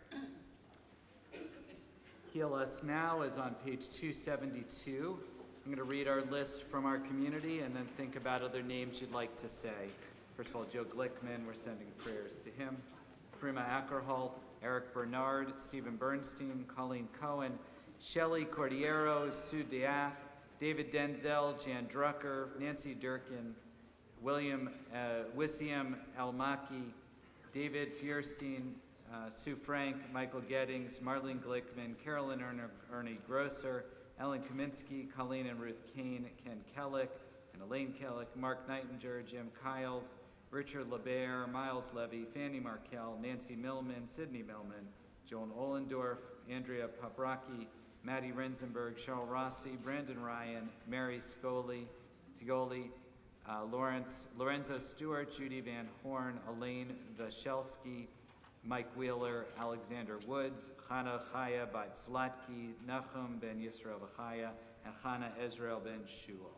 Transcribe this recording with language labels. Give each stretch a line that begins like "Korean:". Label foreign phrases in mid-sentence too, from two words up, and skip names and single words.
English: Heal Us Now is on page 272. I'm going to read our list from our community and then think about other names you'd like to say. First of all, Joe Glickman, we're sending prayers to him. Frima Ackerholt, Eric Bernard, Stephen Bernstein, Colleen Cohen, Shelley Cordiero, Sue Diath, David Denzel, Jan Drucker, Nancy Durkin, William Wissiam Almaki, David Fierstein, Sue Frank, Michael Gettings, Marlene Glickman, Carolyn Ernie Grosser, Ellen Kaminsky, Colleen and Ruth Kane, Ken Kellick and Elaine Kellick, Mark Nightinger, Jim Kiles, Richard LeBaire, Miles Levy, Fanny Markell, Nancy Millman, Sydney Millman, Joan Ollendorf, Andrea Paprocki, Maddie Renzenberg, Cheryl Rossi, Brandon Ryan, Mary Sigoli, Lorenzo Stewart, Judy Van Horn, Elaine Vashelski, Mike Wheeler, Alexander Woods, Chana Chaya Bat Slatki, Nachum Ben Yisrael Vachaya, and Chana Ezrael Ben Shul.